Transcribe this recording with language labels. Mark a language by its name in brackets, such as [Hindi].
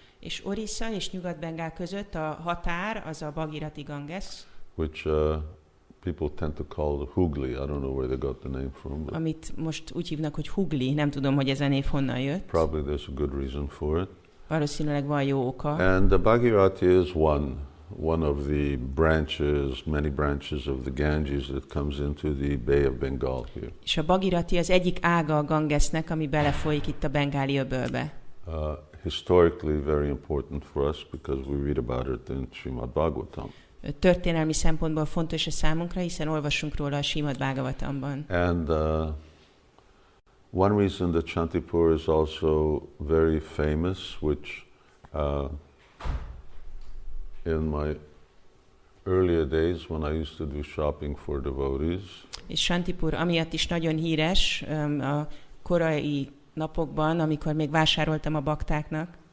[Hungarian] És Orissa és Nyugat-Bengál között a határ az a Bhagirati Ganges. [English] Which people tend to call Hooghly. I don't know where they got the name from. [Hungarian] Amit most úgy hívnak, hogy Hooghly, nem tudom, hogy ez a név honnan jött. [English] Probably there's a good reason for it. [Hungarian] Valószínűleg van jó oka. [English] And the Bhagirati is one of the branches, many branches of the Ganges that comes into the Bay of Bengal here. [Hungarian] És a Bhagirati az egyik ága a Gangesnek, ami belefolyik itt a bengáli öbölbe. [English] Historically very important for us because we read about it in Srimad Bhagavatam. [Hungarian] Történelmi szempontból fontos a számunkra, hiszen olvasunk róla a Srimad Bhagavatamban. [English] And one reason that Śāntipura is also very famous, which in my earlier days when I used to do shopping for devotees. [Hungarian] És Śāntipura amiatt is nagyon híres a korai napokban, amikor még vásároltam a baktáknak.